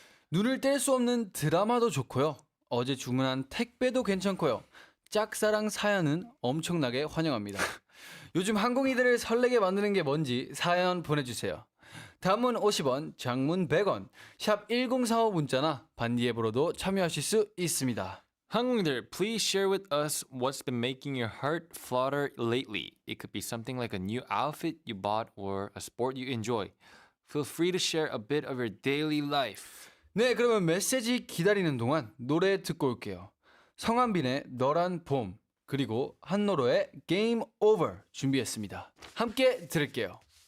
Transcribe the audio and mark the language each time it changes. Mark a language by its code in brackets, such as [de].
[ko] 눈을 뗄 수 없는 드라마도 좋고요. 어제 주문한 택배도 괜찮고요. 짝사랑 사연은 엄청나게 환영합니다. 요즘 항공이들을 설레게 만드는 게 뭔지 사연 보내주세요. 단문 50원, 장문 100원, 샵 1045 문자나 반디 앱으로도 참여하실 수 있습니다. [en] 항공이들, please share with us what's been making your heart flutter lately. It could be something like a new outfit you bought or a sport you enjoy. Feel free to share a bit of your daily life. [ko] 네, 그러면 메시지 기다리는 동안 노래 듣고 올게요. 성한빈의 너란 봄, 그리고 한노로의 Game Over 준비했습니다. 함께 들을게요.